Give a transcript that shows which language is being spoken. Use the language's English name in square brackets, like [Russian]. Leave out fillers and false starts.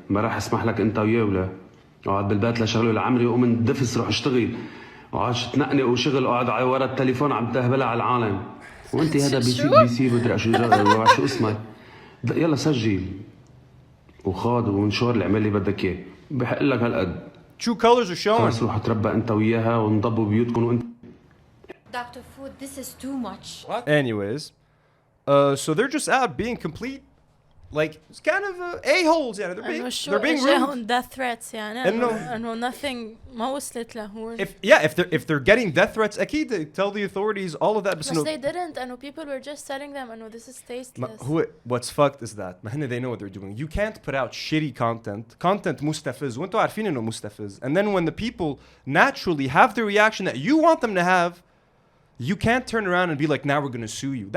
[Arabic] ما راح اسمح لك أنت وياه ولا اقعد بالبيت لشغله لعمري وقوم ندفس روح اشتغل اقعد تنقني وشغل اقعد على ورا التليفون عم تهبلها على العالم وانت هذا بيصير بدري شو اسمك يلا سجل وخاض وانشر اللي اعمل لي بدك اياه بحق لك هالقد. [English] True colors are showing. [Arabic] خلص روح تربى انت وياها ونضبوا بيوتكم وانت. [English] Dr. Food, this is too much. Anyways, so they're just out being complete, like it's kind of a-holes. Yeah, they're being rude. death threats [Arabic] يعني إنه [English] nothing [Arabic] ما وصلت له. [English] If they're getting death threats, [Arabic] أكيد [English] they tell the authorities all of that. But they didn't. I know people were just telling them. I know this is tasteless. What's fucked is that they know what they're doing. You can't put out shitty content [Arabic] مستفز وانتوا عارفين إنه مستفز. [English] And then when the people naturally have the reaction that you want them to have, you can't turn around and be like, now we're gonna sue you.